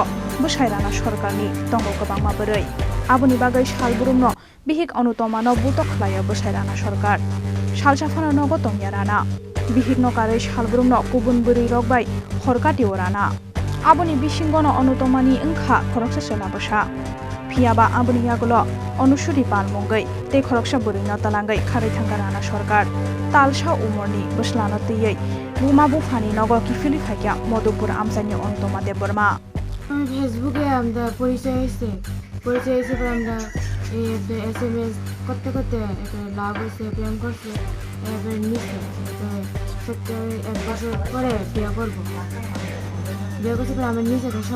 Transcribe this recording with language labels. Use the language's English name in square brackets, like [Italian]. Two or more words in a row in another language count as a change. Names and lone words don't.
[Kok Borok] Bwsai rana sarkarni tongo kwbangma bwrwi aboni bagai salburumno bihik Anutoma no buto khlaio Bwsai rana sarkar salsafano nogo tongya rana bihik no karwi salburumno Kubun Bwrwi rok bai horkatio rana aboni bisingono Anutomani wngkha Khoroksa sela bwsa phiaba aboni Yakulo Anusuri palmungwi tei Khoroksa Bwrwi no talangai Khari Thangkha rana sarkar talsa umorni bwslano twyui buma bufani nogo kifili khaikya Modupura amsani Anutoma Deborma [Bangla] ফেসবুকে আমরা পরিচয় হয়েছে পরে আমরা SMS করতে করতে লাভ হয়েছে প্রেম করছে এবার নিচ্ছে সত্যি 1 বছর পরে বিয়ে করবো বিয়ে করছে পরে আমার নিচে